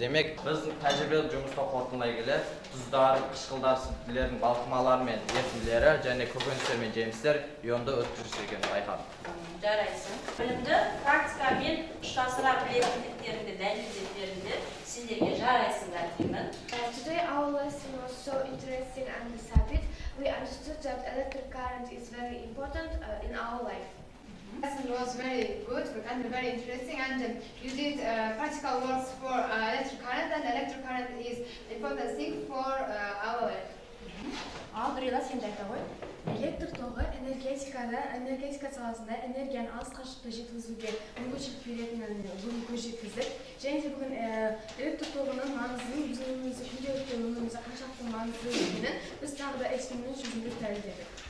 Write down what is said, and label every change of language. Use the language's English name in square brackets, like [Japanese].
[Kazakh] Демек, біз тәжірибелік жұмыста қорытындылай келе тұздар, қышқылдар, сүттілердің балқымалары мен ерітінділері және көкөністер мен жемістер ионды өткізгіш екенін байқадық. Жарайсың. Білімді практикамен ұштастыра білетіндіктеріңді, дәлелдеріңді сендерге жарайсыңдар деймін. [English] Today our lesson was so interesting and subject. We understood that electric current is very important in our life. Lesson was very good and very interesting, and you did practical works for electric current, and electric current is important thing for our life. [Kazakh] Ал Нұрила сен де айта ғой. Электр тоғы энергетика саласында энергияны алыс қашықтыққа жеткізуге мүмкіншілік беретінін бүгін көз жеткіздік. Және де бүгін электр тоғының маңызын, біздің өмірімізде күнделікті өмірімізде қаншалықты маңызды екенін біз тағы да эксперимент жүзінде дәлелдедік.